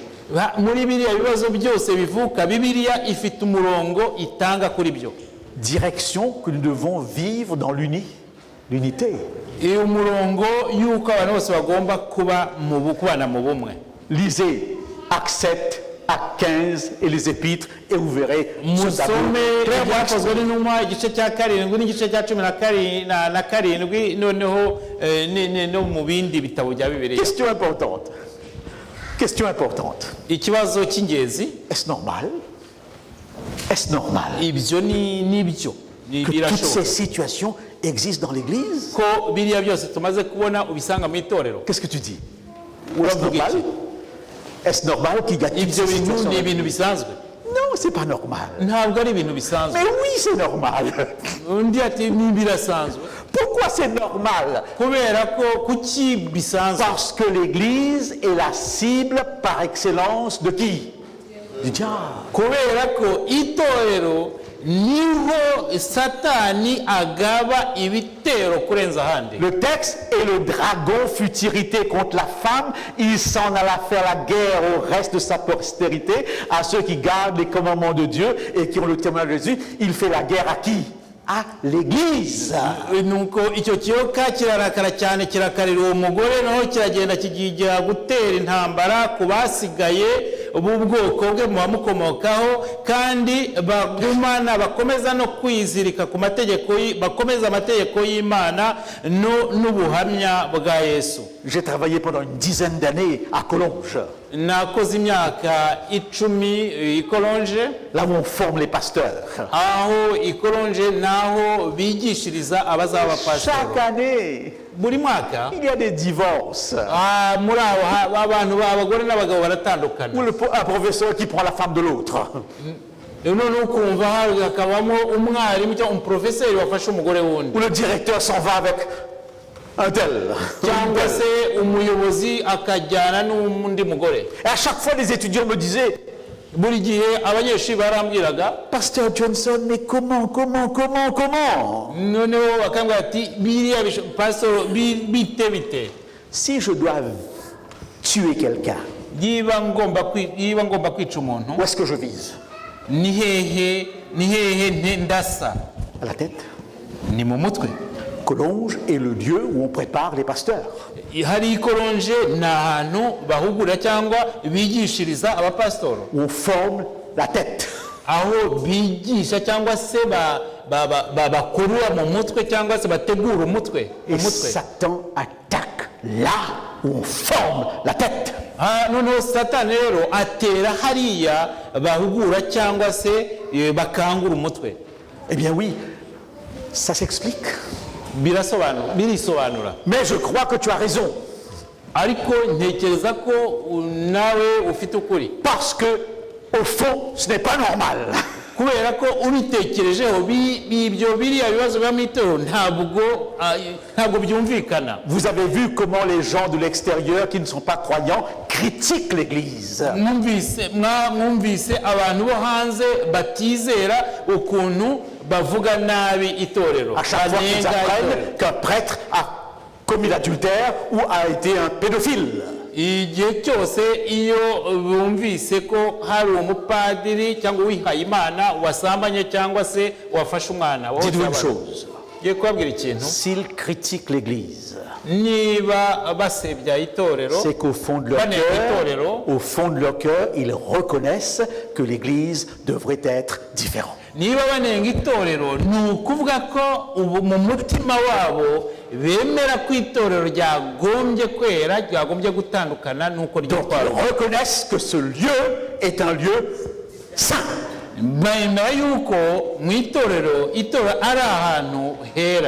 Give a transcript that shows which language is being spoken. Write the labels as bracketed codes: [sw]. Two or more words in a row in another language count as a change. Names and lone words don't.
[rw] muri biriya bibazo byose bivuka, Bibiliya ifite umurongo itanga kuri byo. [fr] Direction que nous devons vivre dans l'unité. [rw] iyo umurongo y'uko abantu bose bagomba kubana mu bumwe. [fr] Lisez Actes 7, Actes 15 et les épîtres et vous verrez ce tableau [rw] musome [fr] clairement [rw] ibyakozwe n'intumwa igice cya 7 n'igice cya 17 noneho no mu bindi bitabo bya Bibiliya. [fr] Question importante. Question importante. [rw] ikibazo cy'ingenzi, [fr] Est-ce normal? Est-ce normal [rw] ibyo ni byo [fr] que toutes ces [rw] birashoboka [fr] situations existent dans l'Église? [rw] ko biriya byose tumaze kubona ubisanga mu itorero. [fr] Qu'est-ce que tu dis? Est-ce [rw] uravuga [fr] normal? [rw] iki? [fr] Est-ce normal qu'il y a toutes [rw] ibyo [fr] ces [rw] bintu [fr] situations? [rw] ni ibintu bisanzwe? [fr] Non, c'est pas normal. [rw] ntabwo ari ibintu bisanzwe. [fr] Mais oui, c'est normal. [rw] undi ati ni birasanzwe. [fr] Pourquoi c'est normal? [rw] kubera ko kuki bisanzwe? [fr] Parce que l'Église est la cible par excellence de qui? du diable. [rw] kubera ko itorero niho satani agaba ibitero kurenza ahandi. [fr] Le texte, et le dragon fut irrité contre la femme, il s'en alla faire la guerre au reste de sa postérité, à ceux qui gardent les commandements de Dieu et qui ont le témoignage de Jésus. Il fait la guerre à qui? À l'Église. [rw] nuko icyo kiyoka kirarakara cyane kirakarira uwo mugore naho kiragenda kigigira gutera intambara ku basigaye b'ubwoko bwe mu bamukomokaho kandi bagumana bakomeza no kwizirika ku mategeko bakomeza amategeko y'Imana n'ubuhamya bwa Yesu. [fr] J'ai travaillé pendant une dizaine d'années à Collonges, [rw] nakoze imyaka 10 ikolonje, [fr] là où on forme les pasteurs. [rw] aho ikolonje naho bigishiriza abazaba [fr] Chaque pastor. année, [rw] buri mwaka [fr] il y a des divorces. [rw] muri abo abantu b'abagore n'abagabo baratandukana, [fr] Ou un professeur qui prend la femme de l'autre. [rw] none ukumva hakabamo umwarimu cyangwa umuprofeseri wafashe umugore wundi, [fr] Ou le directeur s'en va avec un tel. [rw] cyangwa se umuyobozi akajyana n'undi mugore. [fr] Et à chaque fois, les étudiants me disaient, [rw] buri gihe abanyeshuri barambwiraga, [fr] Pasteur Johnson, mais comment [rw] noneho bakambwira ati biriya pastor bite [fr] Si je dois tuer quelqu'un, [rw] yiba ngomba kwica umuntu, [fr] où est-ce que je vise? [rw] ni hehe ndasa? [fr] À la tête. [rw] Ni mu mutwe. [fr] Collonges est le lieu où on prépare les pasteurs. [rw] hari ikolonje ni ahantu bahugura cyangwa bigishiriza abapasitoro, [fr] Où on forme la tête. [rw] aho bigisha cyangwa se bakurura mu mutwe cyangwa se bategura umutwe. [fr] Et Satan attaque là où on forme la tête. [rw] noneho satani rero atera hariya bahugura cyangwa se bakangura umutwe. [fr] Eh bien oui, ça s'explique. [rw] birisobanura. [fr] Mais je crois que tu as raison. [rw] ariko ntekereza ko nawe ufite ukuri, [fr] Parce que, au fond, ce n'est pas normal. [rw] kubera ko ubitekerejeho ibyo biriya bibazo biba mu itorero ntabwo byumvikana. [fr] Vous avez vu comment les gens de l'extérieur qui ne sont pas croyants critiquent l'Église. [rw] mwumvise abantu bo hanze batizera ukuntu bavuga nabi itorero, [fr] À chaque fois qu'ils [rw] banenga [fr] apprennent [rw] itorero. [fr] qu'un prêtre a commis l'adultère ou a été un pédophile. [rw] igihe cyose iyo bumvise ko hari umupadiri cyangwa uwihaye Imana wasambanye cyangwa se wafashe umwana, [fr] Dites-vous une chose, [rw] ngiye kubabwira ikintu, [fr] s'ils critiquent l'Église, [rw] niba basebya itorero, [fr] c'est qu'au fond de leur [rw] banenga itorero, [fr] cœur, au fond de leur cœur, ils reconnaissent que l'Église devrait être différente. [rw] niba banenga itorero ni ukuvuga ko ubu mu mutima wabo bemera ko itorero ryagombye kwera, ryagombye gutandukana n'uko [fr] Donc [rw] ryitwara. [fr] ils reconnaissent que ce lieu est un lieu saint. [rw] bemera yuko mu itorero ari ahantu hera.